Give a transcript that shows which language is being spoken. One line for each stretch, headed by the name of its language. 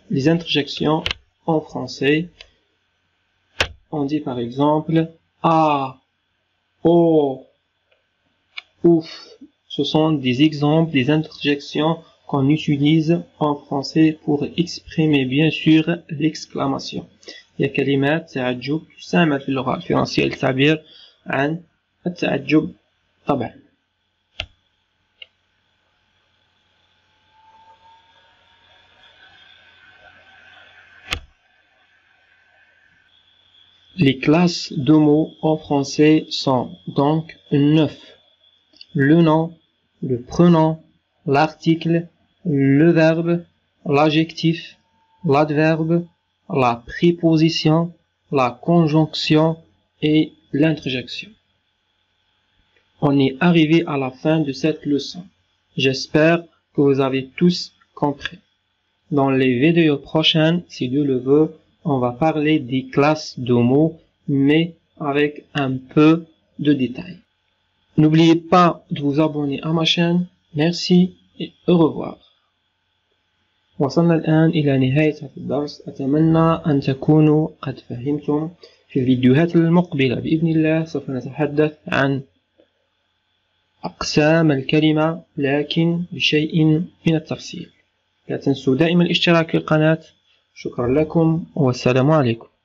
French: Les interjections en français, on dit par exemple ah, oh, ouf. Ce sont des exemples, des interjections qu'on utilise en français pour exprimer bien sûr l'exclamation.
Arabic: Il y a كلمات تعجب تستعمل في اللغة الفرنسية للتعبير عن التعجب طبعا.
French: Les classes de mots en français sont donc 9. Le nom, le prénom, l'article, le verbe, l'adjectif, l'adverbe, la préposition, la conjonction et l'interjection. On est arrivé à la fin de cette leçon. J'espère que vous avez tous compris. Dans les vidéos prochaines, si Dieu le veut, on va parler des classes de mots, mais avec un peu de détails. N'oubliez pas de vous abonner à ma chaîne. Merci et au revoir.
Arabic: وصلنا الآن إلى نهاية هذا الدرس. أتمنى أن تكونوا قد فهمتم. في الفيديوهات المقبلة بإذن الله سوف نتحدث عن أقسام الكلمة لكن بشيء من التفصيل. لا تنسوا دائما الاشتراك في القناة. شكرا لكم والسلام عليكم.